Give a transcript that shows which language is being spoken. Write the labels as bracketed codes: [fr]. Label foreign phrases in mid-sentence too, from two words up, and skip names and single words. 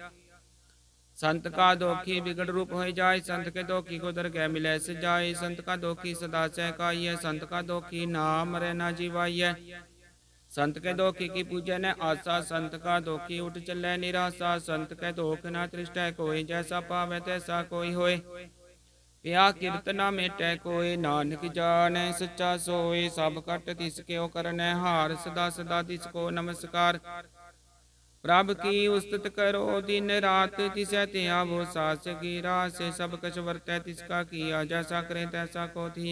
[pa] ਸੰਤ ਕਾ ਦੋਖੀ ਬਿਗੜ ਰੂਪ ਹੋ ਜਾਏ, ਸੰਤ ਕੇ ਦੋਖੀ ਕੋ ਦਰਗਹ ਮਿਲੈ ਸਜਾਏ। ਸੰਤ ਕਾ ਦੋਖੀ ਸਦਾ ਸਹਕਾਇਯ, ਸੰਤ ਕਾ ਦੋਖੀ ਨਾਮ ਮਰੈ ਨਾ ਜੀਵਾਇਯ। ਸੰਤ ਕੇ ਦੋਖੀ ਕੀ ਪੂਜੈ ਨ ਆਸਾ, ਸੰਤ ਕਾ ਦੋਖੀ ਉਠ ਚਲੈ ਨਿਰਾਸਾ। ਸੰਤ ਕੇ ਦੋਖ ਨ ਤ੍ਰਿਸ਼ਟੈ ਕੋਈ, ਜੈਸਾ ਪਾਵੈ ਤੈਸਾ ਕੋਈ ਹੋਇ। ਪਿਆ ਕਿਰਤ ਨਾ ਮੇਟੈ ਕੋਇ, ਨਾਨਕ ਜਾਣੈ ਸੱਚਾ ਸੋਇ। ਸਭ ਕਟ ਤਿਸ ਕਿਉ ਕਰਨੈ ਹਾਰ, ਸਦਾ ਸਦਾ ਤਿਸ ਕੋ ਨਮਸਕਾਰ। ਪ੍ਰਭ ਕੀ ਉਸਤਤ ਕਰੋ ਦਿਨ ਰਾਤ, ਤਿਸੈ ਤੇ ਆਵੋ ਸਾਸ ਕੀ ਰਾਸ। ਸਭ ਕਛ ਵਰਤੈ ਤਿਸ ਕਾ ਕੀਆ, ਜੈਸਾ ਕਰੇ ਤੈਸਾ ਕੋ ਥੀ।